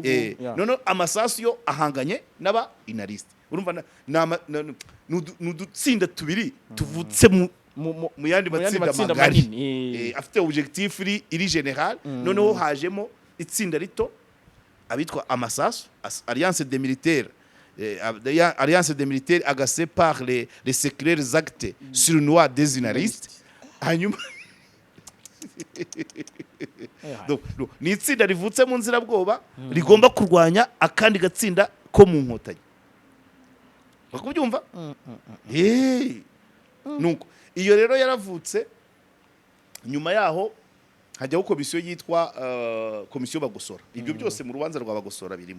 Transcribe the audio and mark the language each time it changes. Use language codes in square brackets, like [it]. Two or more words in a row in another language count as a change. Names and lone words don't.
[rw] none amasasu yo ahanganye n'aba inariste urumva n'udutsinda tubiri tuvutse mu yandi matsinda magari afite objectif iri general noneho hajemo itsinda rito abitwa amasasu [fr] alliance des militaires alliance des militaires agacée par les secrets actes surnois des inaristes [rw] hanyuma ni itsinda rivutse mu nzirabwoba rigomba kurwanya akandi gatsinda ko mu nkotanyi bakubyumva nuko iyo rero yaravutse nyuma yaho hajyaho komisiyo yitwa komisiyo Bagosora ibyo byose mu rubanza rwa Bagosora birimo